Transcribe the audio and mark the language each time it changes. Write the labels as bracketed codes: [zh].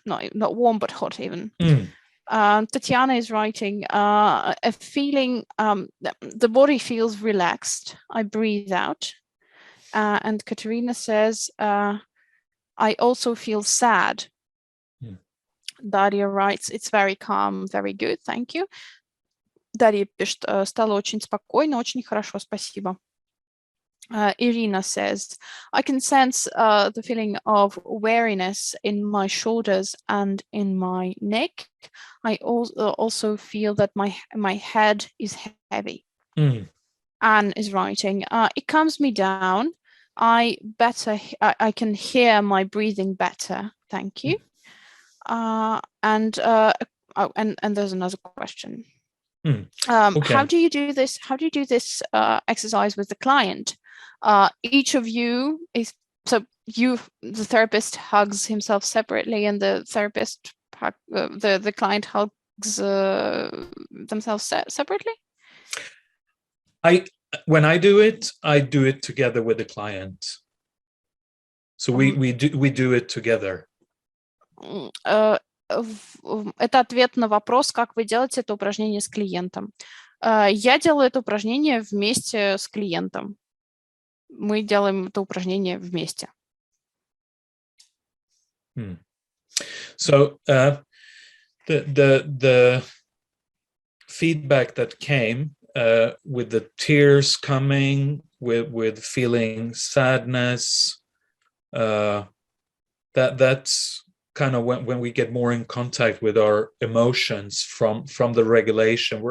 [en] Not warm, but hot even. Tatiana is writing, a feeling, the body feels relaxed. I breathe out. And Katerina says, I also feel sad. Daria writes, it's very calm, very good, thank you. [ru] Дарья пишет, стало очень спокойно, очень хорошо, спасибо. [en] Irina says, I can sense the feeling of weariness in my shoulders and in my neck. I also feel that my head is heavy. Anne is writing, it calms me down. I can hear my breathing better. Thank you. And there's another question. Okay. How do you do this? How do you do this exercise with the client? Each of you is, so the therapist hugs himself separately, and the therapist, the client hugs themselves separately. When I do it together with the client. So we do it together. [ru] Это ответ на вопрос, как вы делаете это упражнение с клиентом. Я делаю это упражнение вместе с клиентом. Мы делаем это упражнение вместе. [en] So the feedback that came with the tears coming, with feeling sadness, that's kind of when we get more in contact with our emotions from the regulation.